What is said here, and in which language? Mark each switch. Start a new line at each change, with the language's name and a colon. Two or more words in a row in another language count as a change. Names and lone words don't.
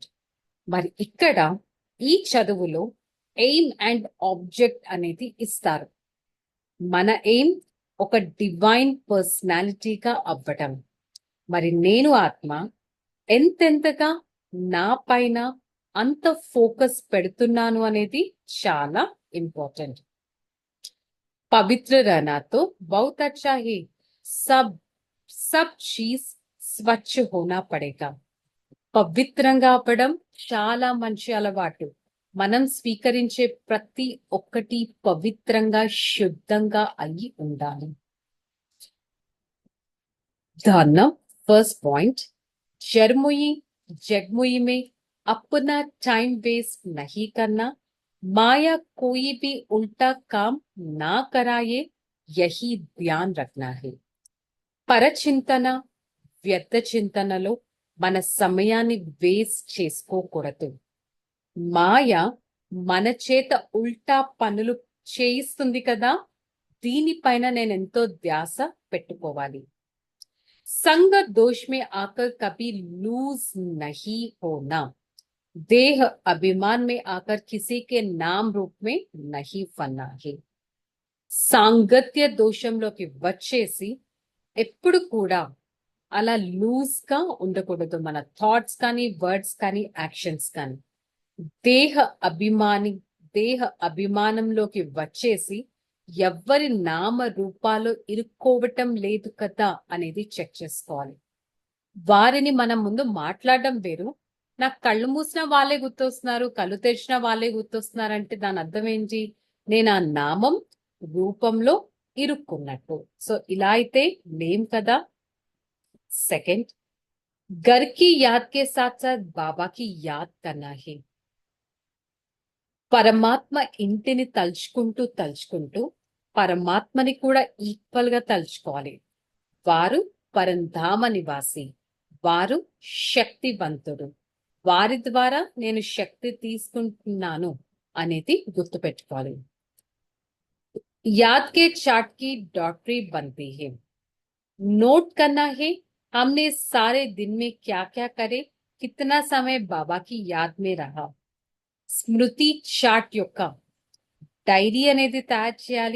Telugu: మరి ఇక్కడ ఈ చదువులో
English: aim and object
Telugu: అనేది ఇస్తారు. మన ఎయిమ్ ఒక
English: divine personalityగా
Telugu: అవ్వటం. మరి నేను ఆత్మ ఎంతెంతగా నా పైన అంత ఫోకస్ పెడుతున్నాను అనేది చాలా ఇంపార్టెంట్.
Hindi: పవిత్ర रहना तो बहुत अच्छा है, सब चीज స్వచ్ఛ होना पड़ेगा.
Telugu: పవిత్రంగా అవ్వడం చాలా మంచి అలవాటు. మనం స్వీకరించే ప్రతి ఒక్కటి పవిత్రంగా శుద్ధంగా అయి ఉండాలి.
Hindi: ధారణ
English: first point,
Hindi: జర్ముయి जगमुई में अपना टाइम वेस्ट नहीं करना, माया कोई भी उल्टा काम ना कराए, यही ध्यान रखना है.
Telugu: పరచింతన వ్యర్థ చింతనలో మన సమయాన్ని వేస్ట్ చేసుకోకూడదు. మాయ మన చేత ఉల్టా పనులు చేయిస్తుంది కదా, దీనిపైన నేను ఎంతో ధ్యాస పెట్టుకోవాలి.
Hindi: संग दोष में आकर कभी लूज नहीं होना, देह अभिमान में आकर किसी के नाम रूप में नहीं फना है
Telugu: సాంగత్య దోషంలోకి వచ్చేసి ఎప్పుడు కూడా అలా లూజ్ గా ఉండకూడదు. మన థాట్స్ కానీ, వర్డ్స్ కానీ, యాక్షన్స్ కానీ దేహ అభిమాని దేహ అభిమానంలోకి వచ్చేసి ఎవ్వరి నామ రూపాలు ఇరుక్కోవటం లేదు కదా అనేది చెక్ చేసుకోవాలి. వారిని మనం ముందు మాట్లాడడం వేరు. నాకు కళ్ళు మూసిన వాళ్ళే గుర్తొస్తున్నారు, కళ్ళు తెరిచిన వాళ్ళే గుర్తొస్తున్నారు అంటే దాని అర్థం ఏంటి? నేను ఆ నామం రూపంలో ఇరుక్కున్నట్టు. సో ఇలా అయితే లేం కదా. సెకండ్,
Hindi: घर की याद के साथ साथ बाबा की याद करना है.
Telugu: పరమాత్మ ఇంటిని తలుచుకుంటూ తలుచుకుంటూ పరమాత్మని కూడా ఈక్వల్ గా తలుచుకోవాలి. వారు పరంధామ నివాసి, వారు శక్తివంతుడు, వారి ద్వారా నేను శక్తి తీసుకుంటున్నాను అనేది గుర్తుపెట్టుకోవాలి.
Hindi: याद के चार्ट की डॉटरी बनती है. नोट करना है हमने सारे दिन में क्या क्या करे, कितना समय बाबा की याद में रहा.
Telugu: స్మృతి చార్ట్ యొక్క డైరీ అనేది తయారు చేయాలి.